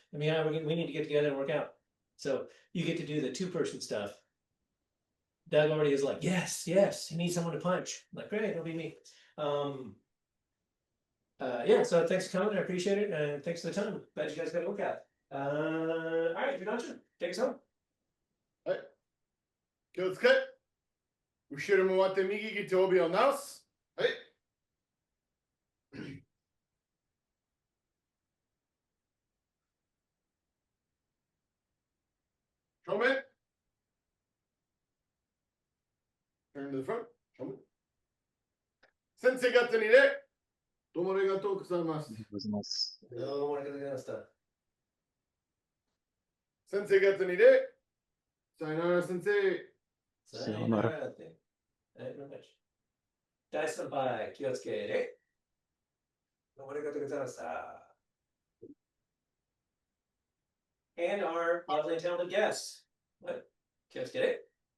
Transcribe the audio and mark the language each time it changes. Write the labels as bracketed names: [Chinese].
[English] I mean, we need to get together and work out. So you get to do the 2-person stuff. Doug already is like, yes, he needs someone to punch. I'm like, great, it'll be me. Yeah, so thanks for coming. I appreciate it. And thanks for the time. Glad you guys got a look at it. All right, you're not sure. Take us home. [Japanese] 気をつけ。後ろも回って右切って帯を直す。はい。正面。 [English] Turn to the front. [Japanese] 正面。先生方にね。どうもありがとうございます。ありがとうございます。どうもありがとうございました。先生方にね。さよなら先生。さようなら。って大先輩、気をつけて。どうもありがとうございました。 [English] And our lovely and talented guests. What? [Japanese] 気をつけて。